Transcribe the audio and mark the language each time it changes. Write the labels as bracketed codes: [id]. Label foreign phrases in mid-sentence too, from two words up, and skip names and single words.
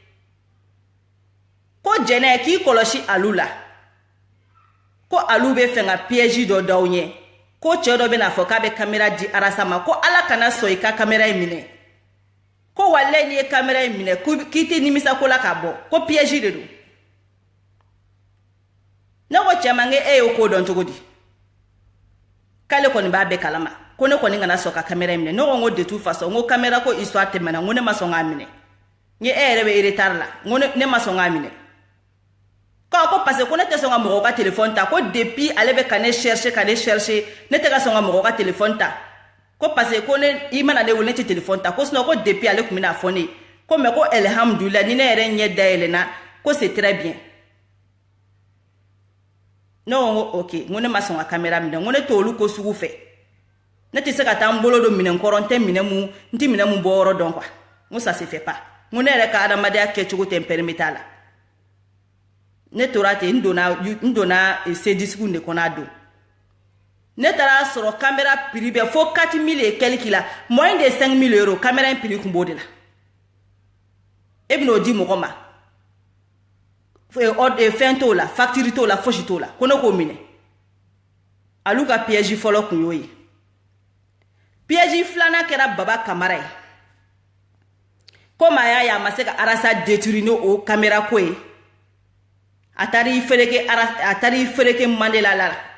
[bm] ko jɛnɛ k'i kɔlɔsi alu la ko alu bɛ fɛ ka piège dɔ d'aw ɲɛ ko cɛ dɔ bɛna fɔ k'a bɛ caméra di arasa ma ko ala kana sɔn i ka caméra in minɛ ko walayi n'i ye caméra in minɛ k'i tɛ nimisa ko la k'a bɔ ko piège de don ne ko cɛ ma n e y'o ko dɔn cogo di k'ale kɔni b'a bɛɛ kalama ko ne kɔni kana sɔn ka caméra in minɛ ne ko n ko de [fr] toute façon [bm] n ko caméra ko histoire tɛmɛna n ko ne ma sɔn k'a minɛ n ye yɛrɛ bɛ retard la n ko ne ma sɔn k'a minɛ ko [fr] parce que [bm] ko ne tɛ sɔn ka mɔgɔw ka téléphone ta ko depuis ale bɛ ka ne chercher ne tɛ ka sɔn ka mɔgɔw ka téléphone ta ko [fr] parce que [bm] ko i mana ne wele ne tɛ téléphone ta ko sinon ko depuis ale tun bɛna fɔ ne ko mais ko alhamdulillah ni ne yɛrɛ ɲɛ dayɛlɛnna ko [fr] c'est très bien [bm] ne ko ok n ko ne ma sɔn ka caméra minɛ n ko ne t'olu ko sugu fɛ ne tɛ se ka taa n bolo don minɛn kɔrɔ n tɛ minɛn mun bɔ yɔrɔ dɔn quoi n ko [fr] ça se fait pas [bm] n ko ne yɛrɛ ka adamadenya kɛcogo tɛ n permet la ne tora ten n donna C10 de kɔnɔ a don ne taara sɔrɔ caméra prix bɛ fo 4000 [fr] et quelque [bm] la [fr] moins de 5000 euros [bm] caméra in prix kun b'o de la e bɛn'o di mɔgɔ ma fɛn t'o la facture t'o la fosi t'o la ko ne k'o minɛ alu ka piège fɔlɔ kun y'o ye piège filanan kɛra baba kamara ye komi a y'a ye a ma se ka arasa détruire n'o caméra ko ye a taara i fereke Mandela la